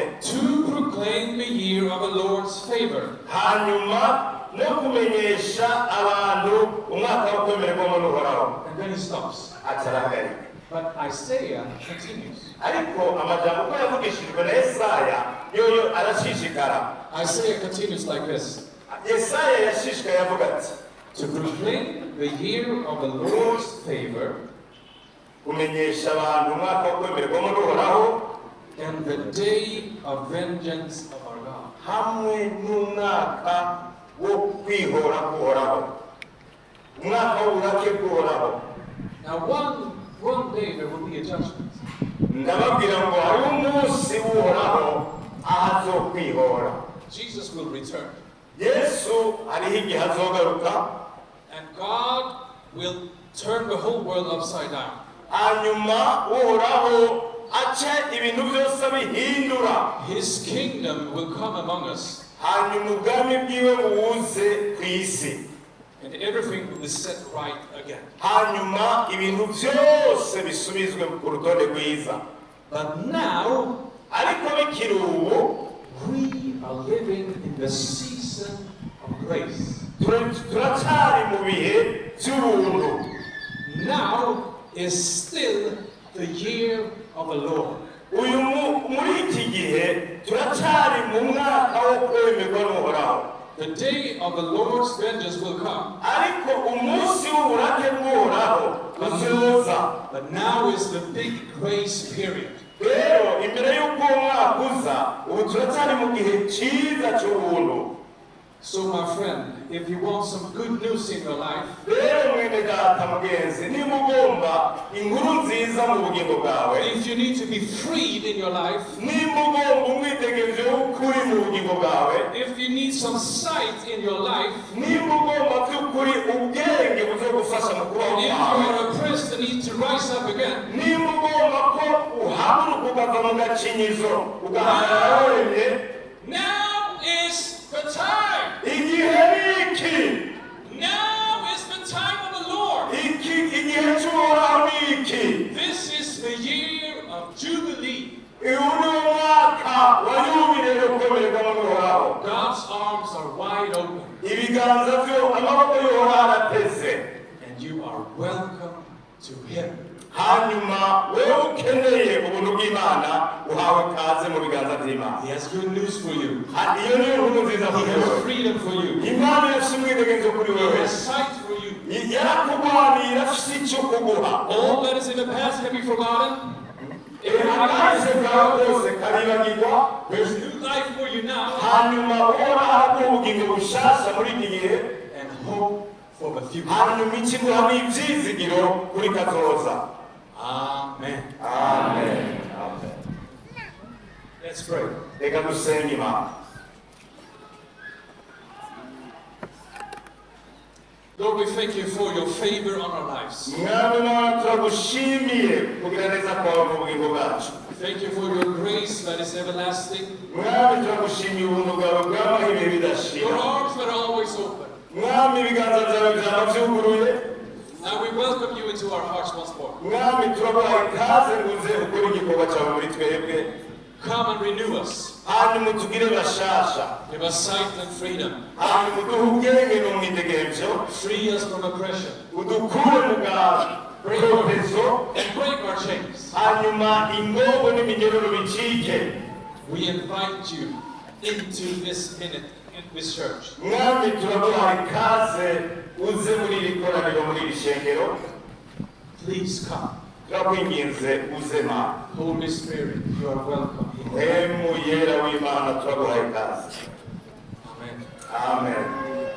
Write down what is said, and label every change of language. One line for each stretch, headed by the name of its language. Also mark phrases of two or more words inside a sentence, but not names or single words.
English: To proclaim the year of the Lord's favor.
Rundi: hanyuma no kumenyesha abantu umwaka wo kwemererwamo n'uhoraho.
English: And then he stops.
Rundi: Atarahagarika.
English: But Isaiah continues.
Rundi: Ariko amajambo ko yavugishijwe na Yesaya yoyo arashishikara.
English: Isaiah continues like this.
Rundi: Yesaya yashishikaye avuga ati,
English: To proclaim the year of the Lord's favor
Rundi: kumenyesha abantu umwaka wo kwemererwamo n'uhoraho
English: and the day of vengeance of our God.
Rundi: hamwe n'umwaka wo kwihora k'uhoraho, umwaka w'uburake bw'uhoraho.
English: Now one day there will be a judgment.
Rundi: Ndababwira ngo hari umunsi w'uhoraho aho azokwihora.
English: Jesus will return.
Rundi: Yesu hariho igihe azogaruka,
English: And God will turn the whole world upside down.
Rundi: hanyuma uhoraho ace ibintu byose abihindura,
English: His kingdom will come among us.
Rundi: hanyuma ubwami bwiwe buwuze ku isi,
English: And everything will be set right again.
Rundi: hanyuma ibintu byose bisubizwe ku rutonde rwiza.
English: But now,
Rundi: Ariko bikiri ubu
English: we are living in the season of grace.
Rundi: Turacari mu bihe by'ubuntu.
English: Now is still the year of the Lord.
Rundi: Muri iki gihe turacari mu mwaka wo kwemerwa n'Uhoraho.
English: The day of the Lord's vengeance will come.
Rundi: Ariko umunsi w'uburake bw'Uhoraho uzoza.
English: But now is the big grace period.
Rundi: Rero imbere y'uko umwaka uza, ubu turacari mu gihe cyiza cy'ubuntu.
English: So my friend, if you want some good news in your life,
Rundi: rero mwene data mugenzi, niba ugomba inkuru nziza mu bugingo bwawe,
English: if you need to be freed in your life,
Rundi: niba ugomba umwitegerezo w'ukuri mu bugingo bwawe,
English: if you need some sight in your life,
Rundi: niba ugomba by'ukuri ubwenge buzogufasha mu kubaho
English: if you
Rundi: kwawe,
English: are a priest that needs to rise up again,
Rundi: niba ugomba ko uhaguruka ukava mu gacinyizo ugahagarara wemye,
English: now is the time.
Rundi: igihe ni iki.
English: Now is the time of the Lord.
Rundi: Igihe cy'Uhoraho ni iki.
English: This is the year of Jubilee.
Rundi: uyu ni umwaka wa Yubile yo kwemererwa n'Uhoraho.
English: God's arms are wide open.
Rundi: Ibiganza byo amaboko y'Uhoraho arateze.
English: And you are welcome to Him.
Rundi: Hanyuma wewe ukeneye ubuntu bw'Imana uhawe kaze mu biganza by'Imana.
English: He has good news for you.
Rundi: Iyo ni inkuru nziza
English: He
Rundi: kuri
English: has
Rundi: wewe.
English: freedom for you.
Rundi: Imana ifite umwidegenzo kuri
English: He
Rundi: wewe.
English: has sight for you.
Rundi: Yarakugwanira afite icyo kuguha.
English: All that is in the past can be forgotten.
Rundi: Akahise kawe kose karibagirwa.
English: There's new life for you now.
Rundi: Hanyuma Uhoraho ubugingo bushasha muri iki gihe.
English: And hope for the future.
Rundi: Hanyuma ikiguha n'ibyizigiro kuri kazoza.
English: Amen. Amen. Amen. Let's pray.
Rundi: Reka dusenge Imana.
English: Lord, we thank you for your favor on our lives.
Rundi: Mwami Imana turagushimiye kugira neza kwawe mu bugingo bwacu.
English: Thank you for your grace that is everlasting.
Rundi: Mwami turagushimiye ubuntu bwawe bw'amahe ibihe
English: Your
Rundi: bidashira.
English: arms that are always open.
Rundi: Mwami ibiganza byawe byaba byuguruye.
English: Now we welcome you into our hearts once more.
Rundi: Mwami turaguha ikaze nguze ukora igikorwa cyawe muri twebwe.
English: Come and renew us.
Rundi: Hanyuma utugire bashasha.
English: Give us sight and freedom.
Rundi: Hanyuma uduhe ubwenge n'umwidegemvyo.
English: Free us from oppression.
Rundi: Udukure mu gaprotezo.
English: And break our chains.
Rundi: Hanyuma ingogo n'iminyururu bicike.
English: We invite you into this minute, in this church.
Rundi: Mwami turaguha ikaze uze muri iri koraniro muri iri shengero.
English: Please come.
Rundi: Turakwinginze uze Mana.
English: Holy Spirit, you are welcome here.
Rundi: Emu yera w'Imana turaguha ikaze.
English: Amen. Amen.